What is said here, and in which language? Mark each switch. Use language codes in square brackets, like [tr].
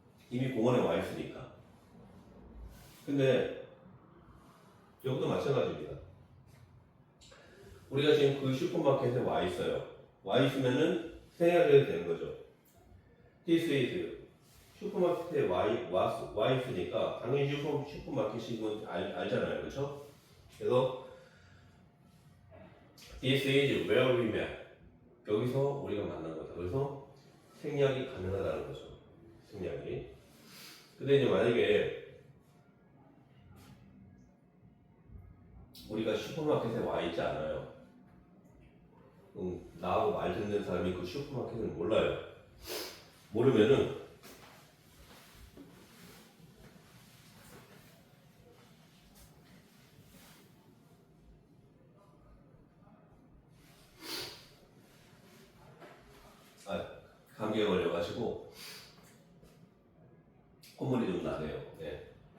[ko] 이미 공원에 와 있으니까. 근데 여기도 마찬가지입니다. 우리가 지금 그 슈퍼마켓에 와 있어요. 와 있으면은 생략해도 되는 거죠. [en] This is [ko] 슈퍼마켓에 와 있으니까 당연히 슈퍼마켓인 건 알잖아요. 그렇죠? 그래서 [en] This is where we met. [ko] 여기서 우리가 만난 거다. 그래서 생략이 가능하다는 거죠. 생략이. 근데 이제 만약에 우리가 슈퍼마켓에 와 있지 않아요. 나하고 말 듣는 사람이 그 슈퍼마켓을 몰라요. 모르면은 감기가 걸려가지고 콧물이 좀 나네요. 네.